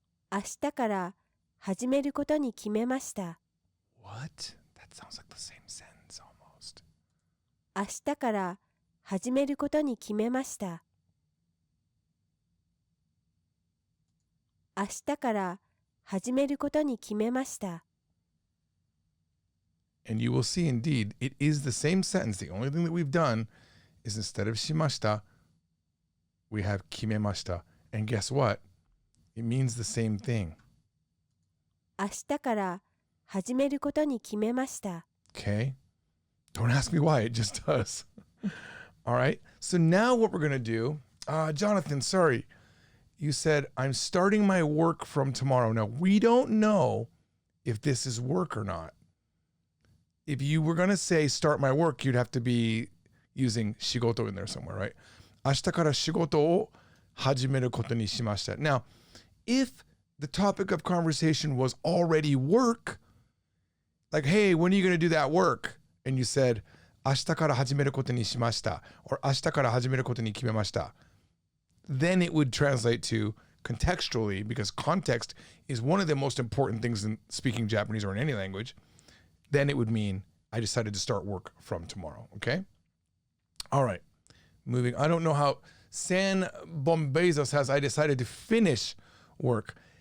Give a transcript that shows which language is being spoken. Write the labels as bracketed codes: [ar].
[ja] 明日から始めることに決めました。 [en] What? That sounds like the same sentence almost. [ja] 明日から始めることに決めました。明日から始めることに決めました。 [en] And you will see, indeed, it is the same sentence. The only thing that we've done is instead of shimashita, we have kimemashita. And guess what? It means the same thing. [ja] 明日から始めることに決めました。 [en] Okay? Don't ask me why, it just does. All right? So now what we're going to do, Jonathan, sorry. You said, I'm starting my work from tomorrow. Now, we don't know if this is work or not. If you were going to say start my work, you'd have to be using shigoto in there somewhere, right? [ja] 明日から仕事を始めることにしました. [en] Now, if the topic of conversation was already work, like, hey, when are you going to do that work? And you said, [ja] 明日から始めることにしました or 明日から始めることに決めました. [en] Then it would translate to contextually, because context is one of the most important things in speaking Japanese or in any language. Then it would mean I decided to start work from tomorrow. Okay. All right. Moving. I don't know how San Bombezos says I decided to finish work.